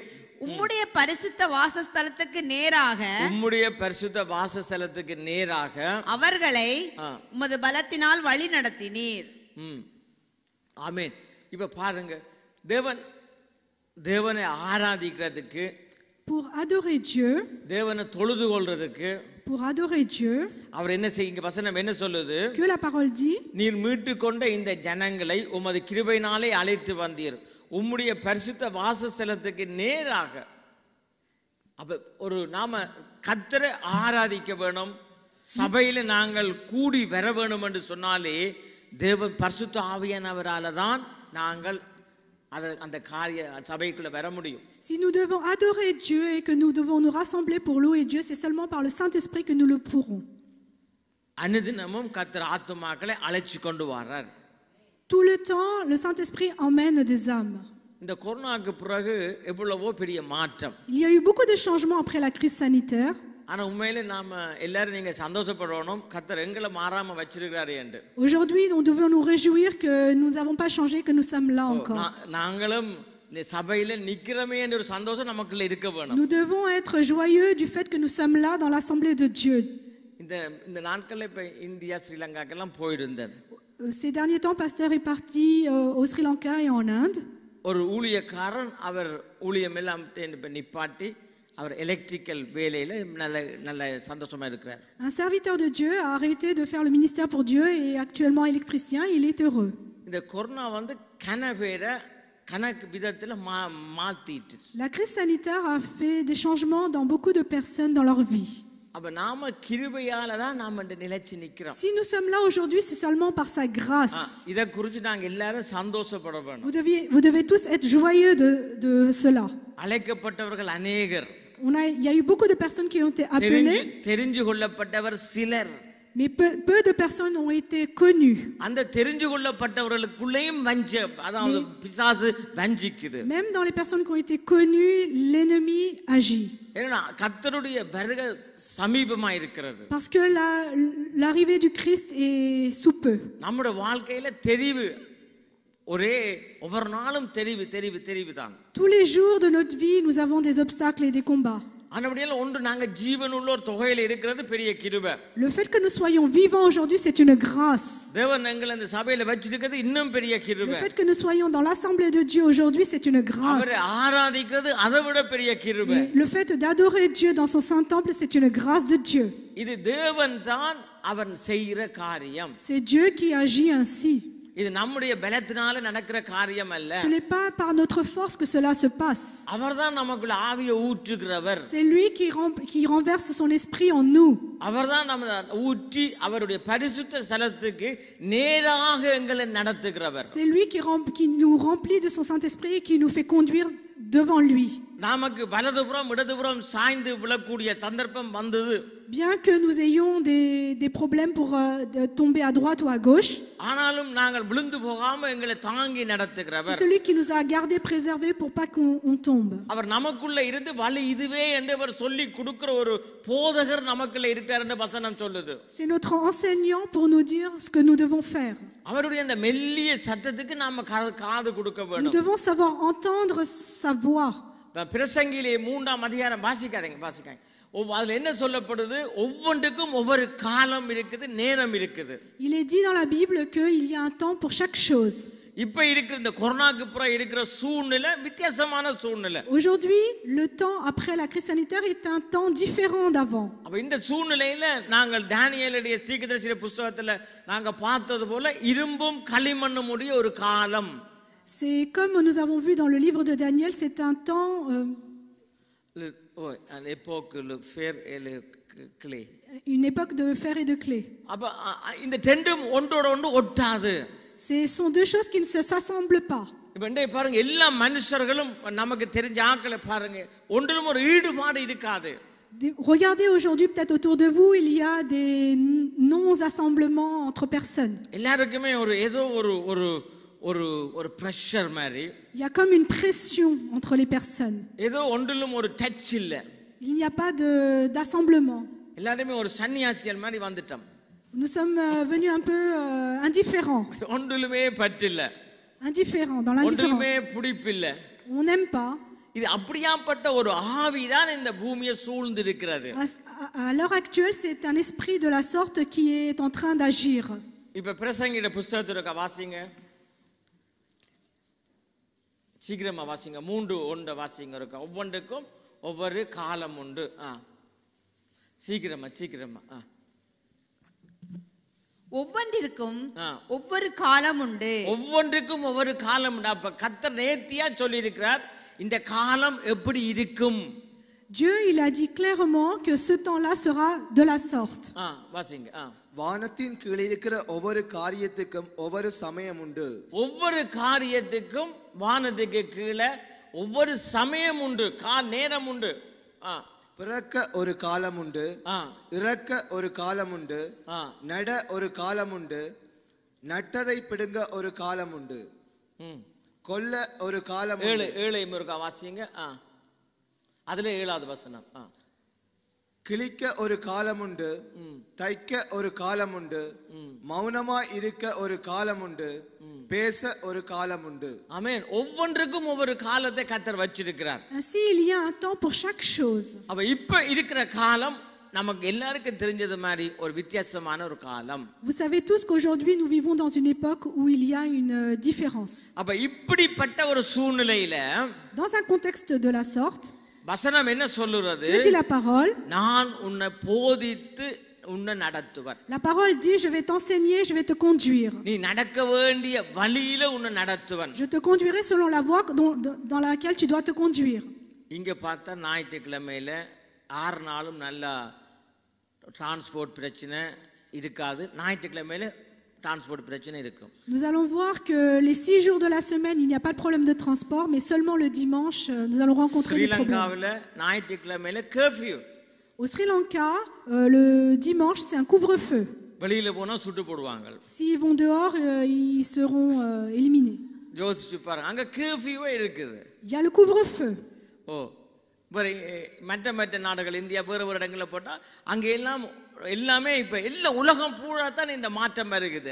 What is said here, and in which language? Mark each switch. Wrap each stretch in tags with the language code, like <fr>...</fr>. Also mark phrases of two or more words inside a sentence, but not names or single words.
<ta>உம்முடைய பரிசுத்த வாசஸ்தலத்துக்கு நேராக அவர்களை உமது பலத்தினால் வழி நடத்தினீர். ஆமென். இப்ப பாருங்க, தேவனை ஆராதிக்கிறதுக்கு,</ta> <fr>pour adorer Dieu,</fr> <ta>தேவனை தொழுது கொள்றதுக்கு,</ta> <fr>pour adorer Dieu,</fr> <ta>அவர் என்ன செய்யுங்க, வசனம் என்ன சொல்லுது?</ta> <fr>que la parole dit,</fr> <ta>நீர் மீட்டு கொண்ட இந்த ஜனங்களை உமது கிருபையினாலே அழைத்து வந்தீர், உம்முடைய பரிசுத்த வாசஸ்தலத்துக்கு நேராக. அப்ப ஒரு நாம கர்த்தரை ஆராதிக்க வேணும், சபையில நாங்கள் கூடி வர வேணும் என்று சொன்னாலே தேவன் பரிசுத்த ஆவியானவரால தான் நாங்கள் அந்த காரிய சபைக்குள்ள வர முடியும்.</ta> <fr>Si nous devons adorer Dieu et que nous devons nous rassembler pour louer Dieu, c'est seulement par le Saint-Esprit que nous le pourrons.</fr> <ta>அனுதினமும் கர்த்தர் ஆத்துமாக்களை அழைச்சு கொண்டு வரார்.</ta> <fr>Tout le temps, le Saint-Esprit emmène des âmes.</fr> <ta>இந்த கொரோனாக்கு பிறகு எவ்வளவோ பெரிய மாற்றம்.</ta> <fr>Il y a eu beaucoup de changements après la crise sanitaire.</fr> <ta>ஆனா உண்மையிலே நாம எல்லாரும் நீங்க சந்தோஷப்படணும், கர்த்தர் எங்களை மாறாம வச்சிருக்காரு என்று.</ta> <fr>Aujourd'hui, nous devons nous réjouir que nous n'avons pas changé, que nous sommes là encore.</fr> <ta>நாங்களும் சபையில நிக்கிறமே என்ற ஒரு சந்தோஷம் நமக்குள்ள இருக்க வேணும்.</ta> <fr>Nous devons être joyeux du fait que nous sommes là dans l'assemblée de Dieu.</fr> <ta>இந்த நாட்கள்ல இப்ப இந்தியா ஸ்ரீலங்காக்கெல்லாம் போயிருந்தேன்.</ta> <fr>Ces derniers temps, pasteur est parti au Sri Lanka et en Inde.</fr> <ta>ஒரு ஊழியக்காரன் அவர் ஊழியம் எல்லாம் நிப்பாட்டி அவர் எலக்ட்ரிக்கல் வேலையில நல்ல சந்தோஷமா இருக்கிறார்.</ta> <fr>Un serviteur de Dieu a arrêté de faire le ministère pour Dieu et actuellement électricien, il est heureux.</fr> <ta>இந்த கொரோனா வந்து கனவேர கணக்கு விதத்துல மாத்திட்டு.</ta> <fr>La crise sanitaire a fait des changements dans beaucoup de personnes dans leur vie.</fr> <ta>அப்ப நாம கிருபையால தான் நாம இந்த நிலைச்சு நிக்கிறோம்.</ta> <fr>Si nous sommes là aujourd'hui, c'est seulement par sa grâce.</fr> <ta>இத குறித்து நாங்க எல்லாரும் சந்தோஷப்பட வேணும்.</ta> <fr>Vous devez tous être joyeux de cela.</fr> <ta>அழைக்கப்பட்டவர்கள் अनेகர்.</ta> <fr>Il y a eu beaucoup de personnes qui ont été appelées.</fr> <ta>தெரிஞ்சு கொள்ளப்பட்டவர் சிலர்.</ta> <fr>Mais peu de personnes ont été connues.</fr> <ta>அந்த தெரிஞ்சு கொள்ளப்பட்டவர்களுக்குள்ளேயும் அதாவது பிசாசு வஞ்சிக்குது.</ta> <fr>Même dans les personnes qui ont été connues, l'ennemi agit.</fr> <ta>ஏன்னா கர்த்தருடைய வருகை சமீபமா இருக்கிறது.</ta> <fr>Parce que l'arrivée du Christ est sous peu.</fr> <ta>நம்முடைய வாழ்க்கையில தெரிவு ஒரே ஒவ்வொரு நாளும் தெரிவு தான்.</ta> <fr>Tous les jours de notre vie, nous avons des obstacles et des combats.</fr> <ta>ஆனபடியால ஒன்று நாங்க ஜீவனுள்ள ஒரு தொகையில இருக்கிறது பெரிய கிருபை.</ta> <fr>Le fait que nous soyons vivants aujourd'hui, c'est une grâce.</fr> <ta>தேவன் எங்களை இந்த சபையில வச்சிருக்கிறது இன்னும் பெரிய கிருபை.</ta> <fr>Le fait que nous soyons dans l'assemblée de Dieu aujourd'hui, c'est une grâce.</fr> <ta>அவரை ஆராதிக்கிறது அதைவிட பெரிய கிருபை.</ta> <fr>Le fait d'adorer Dieu dans son saint temple, c'est une grâce de Dieu.</fr> <ta>இது தேவன் தான் அவன் செய்கிற காரியம்.</ta> <fr>C'est Dieu qui agit ainsi.</fr> <ta>இது நம்முடைய பலத்தினால நடக்கிற காரியம் அல்ல.</ta> <fr>Ce n'est pas par notre force que cela se passe.</fr> <ta>அவர்தான் நமக்குள்ள ஆவியை ஊற்றுகிறவர்.</ta> <fr>C'est lui qui renverse son esprit en nous.</fr> <ta>அவர்தான் நம்ம ஊற்றி அவருடைய பரிசுத்த ஸ்தலத்துக்கு நேராக எங்களை நடத்துகிறவர்.</ta> <fr>C'est lui qui nous remplit de son Saint-Esprit et qui nous fait conduire devant lui.</fr> <ta>நமக்கு வலதுபுறம் இடதுபுறம் சாய்ந்து விழக்கூடிய சந்தர்ப்பம் வந்தது.</ta> <fr>Bien que nous ayons des problèmes pour tomber à droite ou à gauche,</fr> <ta>ஆனாலும் நாங்கள் விழுந்து போகாம எங்களை தாங்கி நடத்துகிறவர்.</ta> <fr>c'est celui qui nous a gardés préservés pour pas qu'on tombe.</fr> <ta>அவர் நமக்குள்ள இருந்து வழி இதுவே என்று அவர் சொல்லி கொடுக்கிற ஒரு போதகர் நமக்குள்ள இருக்கார் என்று வசனம் சொல்லுது.</ta> <fr>C'est notre enseignant pour nous dire ce que nous devons faire.</fr> <ta>அவருடைய அந்த மெல்லிய சத்தத்துக்கு நாம காது கொடுக்க</ta> <fr>Nous</fr> <ta>வேண்டும்.</ta> <fr>devons savoir entendre sa voix.</fr> <ta>பிரசங்கிலே 3ஆம் அதிகாரம் வாசிக்காதீங்க. அதுல என்ன சொல்லப்படுது? ஒவ்வொன்றுக்கும் ஒவ்வொரு காலம் இருக்குது, நேரம் இருக்குது.</ta> <fr>Il est dit dans la Bible qu'il y a un temps pour chaque chose.</fr> <ta>இப்ப இருக்கிற இந்த கொரோனாக்கு அப்புறம் இருக்கிற சூழ்நிலை வித்தியாசமான சூழ்நிலை.</ta> <fr>Aujourd'hui, le temps après la crise sanitaire est un temps différent d'avant.</fr> <ta>அப்ப இந்த சூழ்நிலையில நாங்கள் தானியேலுடைய தீர்க்கதரிசி புத்தகத்துல நாங்க பார்த்தது போல இரும்பும் களிமண்ணும் உடைய ஒரு காலம்.</ta> <fr>C'est comme nous avons vu dans le livre de Daniel, c'est un temps une époque de fer et de clé.</fr> <ta>அப்ப இந்த ரெண்டும் ஒன்றோட ஒன்று ஒட்டாது.</ta> <fr>Ce sont deux choses qui ne s'assemblent pas.</fr> <ta>இப்ப பாருங்க, எல்லா மனுஷர்களும் நமக்கு தெரிஞ்ச ஆட்களை பாருங்க, ஒன்றிலும் ஒரு ஈடுபாடு இருக்காது.</ta> <fr>Regardez aujourd'hui, peut-être autour de vous, il y a des non-assemblements entre personnes.</fr> <ta>எல்லாருக்குமே ஏதோ ஒரு பிரஷர் மாதிரி.</ta> <fr>Il y a comme une pression entre les personnes.</fr> <ta>ஏதோ ஒன்றிலும் ஒரு டச் இல்ல.</ta> <fr>Il n'y a pas d'assemblement.</fr> <ta>எல்லாருமே ஒரு சன்னியாசியல் மாதிரி வந்துட்டோம்.</ta> <fr>Nous sommes venus un peu indifférents.</fr> <ta>ஒன்றுமே பற்றில்ல,</ta> <fr>Indifférents, dans l'indifférence.</fr> <ta>ஒன்றுமே பிடிப்பில்ல.</ta> <fr>On n'aime pas.</fr> <ta>இது அப்படியாப்பட்ட ஒரு ஆவிதான் இந்த பூமியை சூழ்ந்து இருக்கிறது.</ta> <fr>À l'heure actuelle, c'est un esprit de la sorte qui est en train d'agir.</fr> <ta>இப்ப பிரசங்கிட புஸ்தகத்தை வாசிங்க, சீக்கிரமா வாசிங்க. 3:1 வாசிங்க. இருக்க ஒவ்வொன்றுக்கும் ஒவ்வொரு காலம் உண்டு. சீக்கிரமா சீக்கிரமா. ஒவ்வொன்றிற்கும் ஒவ்வொரு காலம் உண்டு. ஒவ்வொன்றுக்கும் ஒவ்வொரு காலம் உண்டு. அப்ப கர்த்தர் நேர்த்தியா சொல்லி இருக்கிறார் இந்த காலம் எப்படி இருக்கும்.</ta> <fr>Dieu, il a dit clairement que ce temps-là sera de la sorte.</fr> <ta>வாசிங்க. வானத்தின் கீழே இருக்கிற ஒவ்வொரு காரியத்துக்கும் ஒவ்வொரு சமயம் உண்டு. ஒவ்வொரு காரியத்துக்கும் வானத்துக்கு கீழே ஒவ்வொரு சமயம் உண்டு, நேரம் உண்டு. பிறக்க ஒரு காலம் உண்டு, இறக்க ஒரு காலம் உண்டு, நட ஒரு காலம் உண்டு, நட்டதை பிடுங்க ஒரு காலம் உண்டு, கொல்ல ஒரு காலம். 7 வாசிங்க. அதுல 7வது வசனம். கிழிக்க ஒரு காலம் உண்டு, தைக்க ஒரு காலம் உண்டு, மௌனமா இருக்க ஒரு காலம் உண்டு, பேச ஒரு காலம் உண்டு. ஆமென். ஒவ்வொன்றுக்கும் ஒவ்வொரு காலத்தை கர்த்தர் வச்சிருக்கிறார்.</ta> <fr>Ainsi, il y a un temps pour chaque chose.</fr> <ta>அப்ப இப்ப இருக்கிற காலம் நமக்கு எல்லாருக்கும் தெரிஞ்சது மாதிரி ஒரு வித்தியாசமான ஒரு காலம்.</ta> <fr>Vous savez tous qu'aujourd'hui nous vivons dans une époque où il y a une différence.</fr> <ta>அப்ப இப்படிப்பட்ட ஒரு சூழ்நிலையில</ta> <fr>Dans un contexte de la sorte,</fr> <ta>வசனம் என்ன சொல்லுறது?</ta> <fr>que dit la parole?</fr> <ta>நான் உன்னை போதித்து உன்னை நடத்துவர்.</ta> <fr>La parole dit, je vais t'enseigner, je vais te conduire.</fr> <ta>நீ நடக்க வேண்டிய வழியில உன்னை நடத்துவன்.</ta> <fr>Je te conduirai selon la voie dans laquelle tu dois te conduire.</fr> <ta>இங்க பார்த்தா ஞாயிற்றுக்கிழமையில 6 நாளும் நல்ல டிரான்ஸ்போர்ட் பிரச்சனை இருக்காது. ஞாயிற்றுக்கிழமையில டிரான்ஸ்போர்ட் பிரச்சனை இருக்கும்.</ta> <fr>Nous allons voir que les 6 jours de la semaine, il n'y a pas de problème de transport, mais seulement le dimanche, nous allons rencontrer des problèmes.</fr> <ta>ஸ்ரீலங்காவில ஞாயிற்றுக்கிழமையில கர்ஃபியூ.</ta> <fr>Au Sri Lanka, le dimanche, c'est un couvre-feu.</fr> <ta>வெளியில போனா சுட்டு போடுவாங்க.</ta> <fr>S'ils vont dehors, ils seront éliminés.</fr> <ta>யோசிச்சு பாருங்க, அங்க கர்ஃபியூவே இருக்குது.</ta> <fr>Il y a le couvre-feu.</fr> <ta>மற்ற நாடுகள், இந்தியா வேறு இடங்களில் போட்டா அங்க எல்லாமே இப்ப எல்லா உலகம் பூரா தான் இந்த மாற்றம் வருகிறது.</ta>